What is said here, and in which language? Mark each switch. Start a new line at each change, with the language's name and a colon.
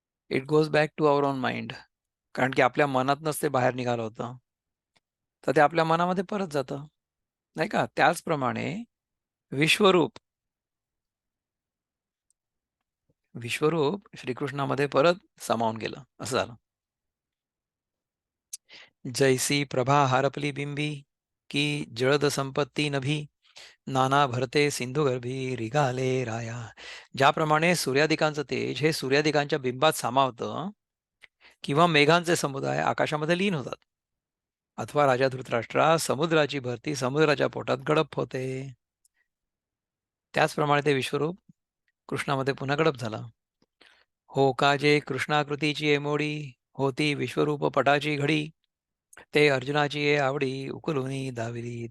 English: It goes back to our own mind.
Marathi: कारण की आपल्या मनातनंच ते बाहेर निघालं होतं. तर ते आपल्या मनामध्ये परत जातं, नाही का? त्याचप्रमाणे विश्वरूप, विश्वरूप श्रीकृष्णामध्ये परत सामावून गेलं, असं झालं. जैसी प्रभा हारपली बिंबी, की जळद संपत्ती नभी, नाना भरते सिंधुगर्भी रिगाले राया. ज्याप्रमाणे सूर्यादिकांचं तेज हे सूर्यादिकांच्या बिंबात सामावतं किंवा मेघांचे समुदाय आकाशामध्ये लीन होतात. अथवा राजा धृतराष्ट्रा समुद्राची भरती समुद्राच्या पोटात गडप होते. त्याचप्रमाणे ते विश्वरूप कृष्णामध्ये पुन्हा गडप झाला. हो का जे कृष्णाकृतीची एमोडी, होती विश्वरूप पटाची घडी, ते अर्जुनाची ये आवडी उकलुनी दाविली.